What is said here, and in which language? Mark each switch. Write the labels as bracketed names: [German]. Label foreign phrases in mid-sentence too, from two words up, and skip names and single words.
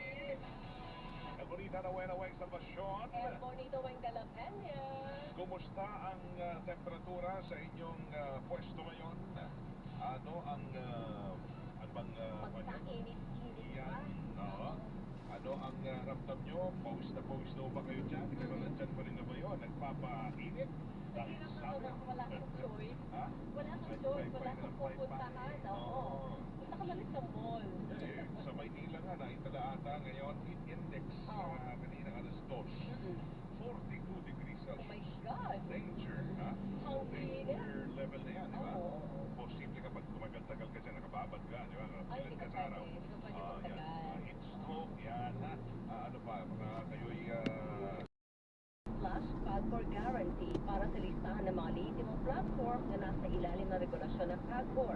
[Filipino] El Bonita na Weng Salvacion. El Bonito Weng de la Peña. Kumusta ang temperatura sa inyong pwesto ngayon? Ano ang Magkainit-init yan? ba? Oo. Ano ang ramdam nyo? Pawis na ba kayo dyan? Pero nandyan pa rin na ba yun? Nagpapainit? Hindi naman wala kang choice. Ha? Wala kang choice, wala kang pupuntahan. Oo. Punta ka lang sa mall. Eh, sa Maynila nga, naitala ata ngayon, [English] heat index [Filipino] kanina alas 2. [English] 42 degrees Oh my Celsius. God. [Filipino] Danger, ha? [English] How Danger level [Filipino] na yan, di ba? Oo. Posible kapag tumagal-tagal ka dyan, nakababad ka, di ba? Ay, Pilan hindi ka ka sa araw. pwede. Hindi ka pwede Yan. magtagal. [English] Heat stroke, [Filipino] yan, ha? Ano pa, kayo'y Flash PAGCOR guarantee para sa listahan ng mga lehitimong platform na nasa ilalim ng regulasyon ng PAGCOR.